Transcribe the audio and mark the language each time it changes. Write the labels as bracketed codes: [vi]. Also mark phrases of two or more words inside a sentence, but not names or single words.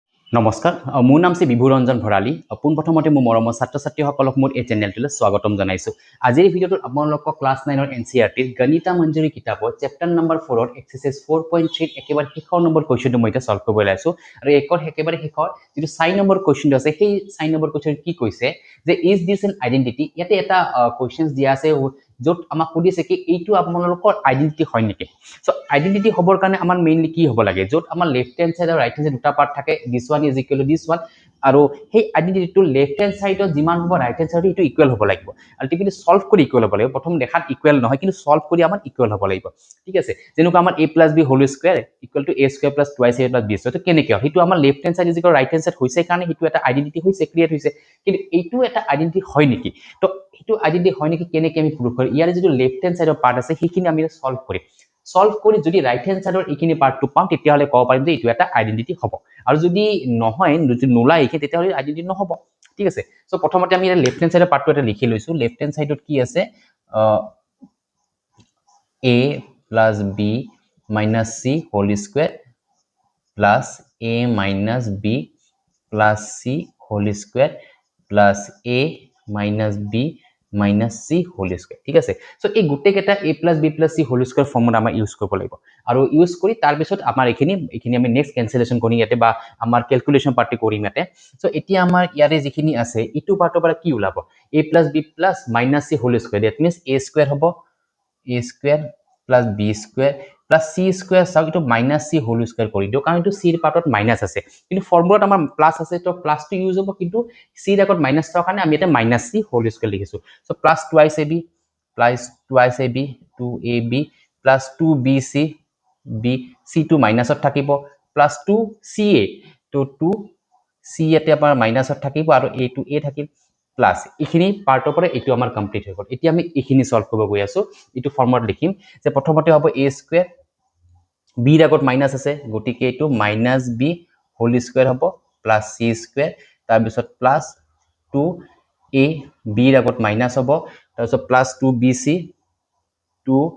[as] নমস্কাৰ মোৰ নাম শ্ৰী বিভু ৰঞ্জন ভৰালী পোনপ্ৰথমতে মোৰ মৰমৰ ছাত্ৰ ছাত্ৰীসকলক মোৰ এই চেনেলটোলৈ স্বাগতম জনাইছোঁ আজিৰ ভিডিঅ'টোত আপোনালোকক ক্লাছ 9ৰ এনচিইআৰটিৰ গণিতা মঞ্জুৰী কিতাপত [en] chapter number [as] 4ৰ এক্সাৰসাইজ 4.3 একেবাৰে শেষৰ নম্বৰ কুৱেশ্যনটো মই এতিয়া সলভ কৰিব ওলাইছোঁ আৰু একেবাৰে শেষৰ যিটো 4 নম্বৰ কুৱেশ্যনটো আছে সেই 4 নম্বৰ কুৱেশ্যন কি কৈছে যে [en] is this an identity [as] ইয়াতে এটা কুৱেশ্যনছ দিয়া আছে য'ত আমাক সুধিছে কি এইটো আপোনালোকৰ আইডেন্টিটি হয় নেকি [en] so identity [as] হবৰ কাৰণে আমাৰ মেইনলি কি হ'ব লাগে য'ত আমাৰ [en] left hand side [as] আৰু [en] right hand side [as] দুটা পাৰ্ট থাকে [en] this one is equal to this one [as] আৰু সেই আইডেন্টিটিটো লেফট [en] hand side [as] যিমান হ'ব [en] right hand side [as] ইটো ইকুৱেল হ'ব লাগিব [en] ultimately solve [as] কৰি ইকুৱেল হ'ব লাগিব প্ৰথম দেখাত ইকুৱেল নহয় কিন্তু সলভ কৰি আমাৰ ইকুৱেল হ'ব লাগিব ঠিক আছে যেনেকুৱা আমাৰ a + [en] b whole square equal to a square + 2ac + b square [as] তো কেনেকৈ হয় সেইটো আমাৰ [en] left hand side is equal right hand side [as] হৈছে কাৰণে সেইটো এটা আইডেন্টিটি হৈছে ক্ৰিয়েট হৈছে কিন্তু এইটো এটা আইডেন্টিটি হয় নেকি তো সেইটো আইডেন্টিটি হয় নেকি কেনেকৈ আমি প্ৰুভ কৰিম ইয়াৰ যিটো [en] left hand side [as] পাৰ্ট আছে সেইখিনি আমি সলভ কৰিম সলভ কৰি যদি [en] right hand side [as] এইখিনি পাৰ্টটো পাম তেতিয়াহলে ক'ব পাৰিম যে এইটো এটা আইডেন্টিটি হ'ব আৰু যদি নহয় যদি নোলাই এইখিনি তেতিয়াহলে আইডেন্টিটি নহ'ব ঠিক আছে সো প্ৰথমতে আমি [en] left hand side [as] পাৰ্টটো এটা লিখি লৈছো [en] left hand side [as] কি আছে [en] a plus b minus c whole square [as] plus a minus b plus c whole square plus a minus b minus c whole square ঠিক আছে সো এই গুটেই কেটা [en] a plus b plus c whole square [as] ফৰ্মুলা আমাৰ ইউজ কৰিব লাগিব আৰু ইউজ কৰি তাৰ পিছত আমাৰ এইখিনি আমি [en] next cancellation [as] কৰিম ইয়াতে বা আমাৰ ক্যালকুলেশন পাৰ্টি কৰিম ইয়াতে সো এতিয়া আমাৰ ইয়াৰে যিখিনি আছে ইটো পাৰ্টৰ পৰা কি ওলাব [en] a plus b plus minus c whole square that means a square [as] হ'ব [en] a square plus b square plus c square [as] সাউ ইটো [en] minus c whole square [as] কৰি দিও কাৰণ ইটো c ৰ পাৰ্টত মাইনাস আছে কিন্তু ফৰ্মুলাত আমাৰ প্লাস আছে তো প্লাস টো ইউজ হ'ব কিন্তু c ৰ আগত মাইনাস থকা কাৰণে আমি এটা [en] minus c whole square [as] লিখিছো সো [en] plus twice ab plus twice ab 2ab plus 2bc b c [as] টো মাইনাসত থাকিব [en] plus 2ca [as] তো 2c এতে আমাৰ মাইনাসত থাকিব আৰু a টো a থাকিব প্লাস এইখিনি পাৰ্টৰ পৰা এটো আমাৰ কমপ্লিট হৈ গল এতিয়া আমি এইখিনি সলভ কৰিব গৈ আছো এটো ফৰ্মুলাত লিখিম যে প্ৰথমতে হ'ব a স্কয়াৰ b ৰ আগত মাইনাস আছে গতিকে এটো [en] -b whole square [as] হ'ব [en] plus c square [as] তাৰ পিছত [en] plus 2a [as] b ৰ আগত মাইনাস হ'ব তাৰ পিছত [en] plus 2bc [as] 2